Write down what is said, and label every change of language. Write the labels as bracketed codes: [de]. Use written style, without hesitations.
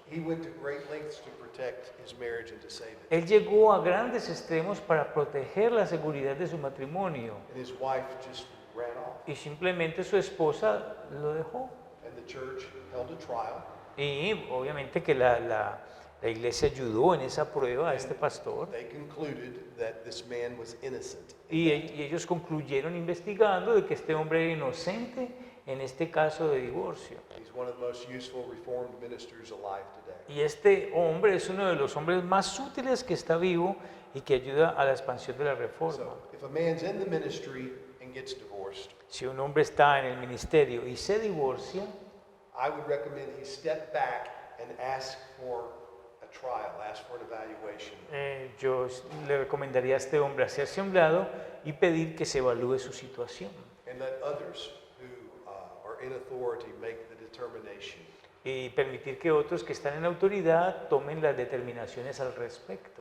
[en] He went to great lengths to protect his marriage and to save it. [es] Él llegó a grandes extremos para proteger la seguridad de su matrimonio [en] And his wife just ran off. [es] y simplemente su esposa lo dejó. [en] And the church held a trial. [es] Y obviamente que la iglesia ayudó en esa prueba a este pastor [en] They concluded that this man was innocent. [es] y ellos concluyeron investigando de que este hombre era inocente en este caso de divorcio. [en] He's one of the most useful Reformed ministers alive today. [es] Y este hombre es uno de los hombres más útiles que está vivo y que ayuda a la expansión de la reforma. [en] So, if a man's in the ministry and gets divorced, [es] Si un hombre está en el ministerio y se divorcia, [en] I would recommend he step back and ask for a trial, ask for an evaluation. [es] yo le recomendaría a este hombre hacerse a un lado y pedir que se evalúe su situación [en] And let others who are in authority make the determination. [es] y permitir que otros que están en autoridad tomen las determinaciones al respecto.